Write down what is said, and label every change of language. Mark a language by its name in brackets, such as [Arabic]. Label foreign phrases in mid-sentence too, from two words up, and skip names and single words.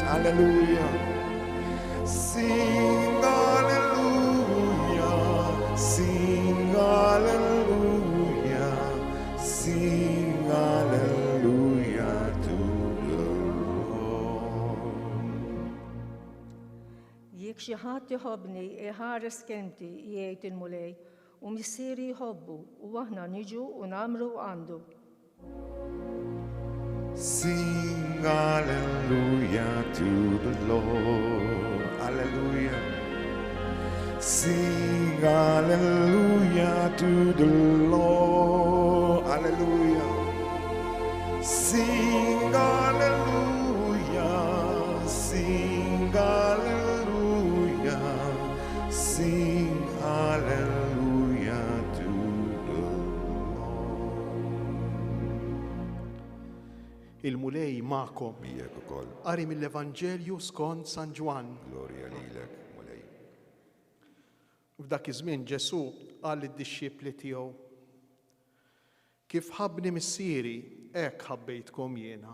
[English] Hallelujah. Sing hallelujah. Sing hallelujah. Sing hallelujah to the Lord. [Maltese] Jekk xi ħadd iħobbni iħares kelmti jgħid il-Mulej u missieri jħobbu u aħna niġu u nagħmlu għandu. [English] Sing hallelujah to the Lord. Hallelujah. Sing hallelujah to the Lord. Hallelujah. Sing hallelujah. Sing hallelujah. Sing hallelujah to the Lord. [Maltese] Il-Mulej ma'kom. Bijek ukoll. Qari mill-Evanġelju skont San Ġwan. Glorja lilek, Mulej. F'dak iż-żmien Ġesu qal lid-dixxiepli tiegħu: Kif ħabbni missieri, hekk ħabbejtkom jiena.